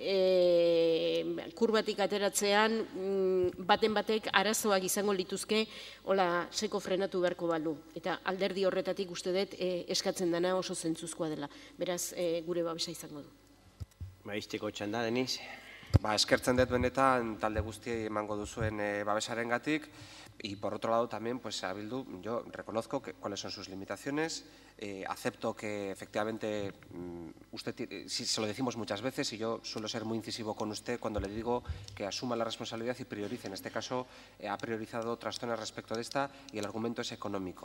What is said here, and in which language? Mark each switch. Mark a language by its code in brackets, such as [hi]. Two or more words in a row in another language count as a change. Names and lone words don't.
[eu] kurbatik ateratzean baten batek arazoak izango lituzke hola seko frenatu beharko balu, eta alderdi horretatik uste dut eskatzen dena oso zentzuzkoa dela, beraz gure babesa izango du. Baizteko txanda, Deniz? Eskertzen dut benetan talde guztiei emango duzuen babesarengatik, [es] y por otro lado también, pues a Bildu, yo reconozco cuáles son sus limitaciones, acepto que efectivamente usted, si se lo decimos muchas veces, y yo suelo ser muy incisivo con usted cuando le digo que asuma la responsabilidad y priorice. En este caso ha priorizado otras zonas respecto de esta y el argumento es económico.